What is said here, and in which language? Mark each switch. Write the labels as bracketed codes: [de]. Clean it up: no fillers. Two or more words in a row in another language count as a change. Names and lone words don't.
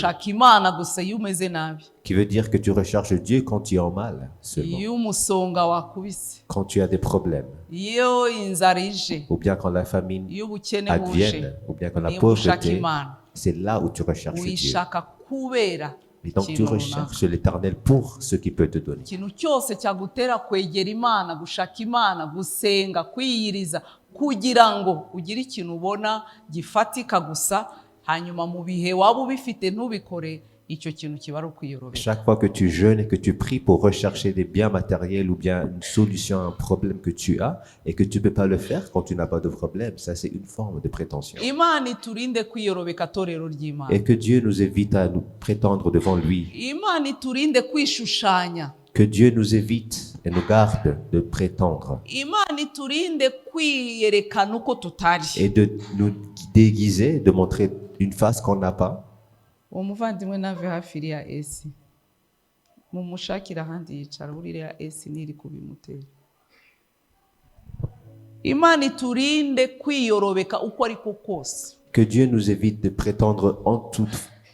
[fr] Qui veut dire que tu recherches Dieu quand tu es en mal seulement. Quand tu as des problèmes. Ou bien quand la famine advienne. Ou bien quand la pauvreté. C'est là où tu recherches Dieu. Et donc tu recherches l'Éternel pour ce qu'il peut te donner. [rw] Kugira ngo ugire ikintu ubona gifatika gusa hanyuma mu bihe waba ubifite ntubikore icyo kintu kiba ari ukwiyorobeka. [fr] Chaque fois que tu jeûnes et que tu pries pour rechercher des biens matériels ou bien une solution à un problème que tu as et que tu ne peux pas le faire quand tu n'as pas de problème, ça c'est une forme de prétention. [rw] Imana iturinde kwiyorobeka torero ry'Imana. [fr] Et que Dieu nous évite à nous prétendre devant lui. [rw] Imana iturinde kwishushanya. [fr] Que Dieu nous évite et nous garde de prétendre. Et de nous déguiser, de montrer une face qu'on n'a pas. Que Dieu nous évite de prétendre en toutes choses.